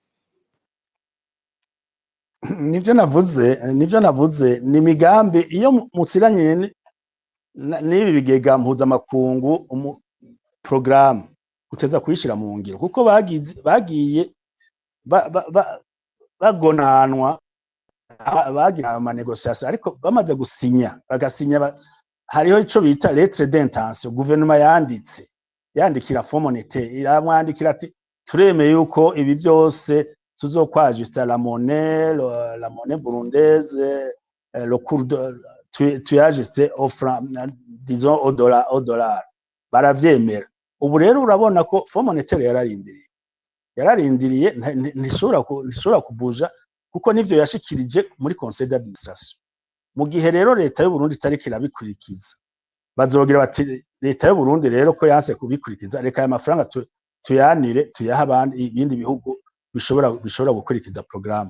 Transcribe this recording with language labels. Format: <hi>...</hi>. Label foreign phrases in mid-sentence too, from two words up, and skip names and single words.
<rn>Nivyo navuze ni migambi iyo musiranye n'ibi bigega mpuzamakungu programme uteza kuyishira mu ngiro kuko bagiye bagonanwa bagira ama négociation, ariko bamaze gusinya bagasinya hariho ico bita</rn> <fr>lettre d'intention gouvernement</fr> <rn>yandikira Fonds monétaire, iramwandikira ati turemeye yuko ibi vyose tuzokwajusta</rn> <fr>la monnaie burundaise, le cours tu ajusté au franc, disons au dollar,</fr> <rn>baravyemera. Ubu rero urabona ko Fonds monétaire yararindiriye ntishobora kubuja kuko nivyo yashikirije muri</rn> <fr>conseil d'administration.</fr> <rn>Mu gihe rero leta y'u Burundi itariko irabikurikiza, bazogira bati leta y'u Burundi rero ko yanse kubikurikiza, reka aya mafaranga tuyanire tuyaha abandi ibindi bihugu bishobora gukurikiza programme.</rn>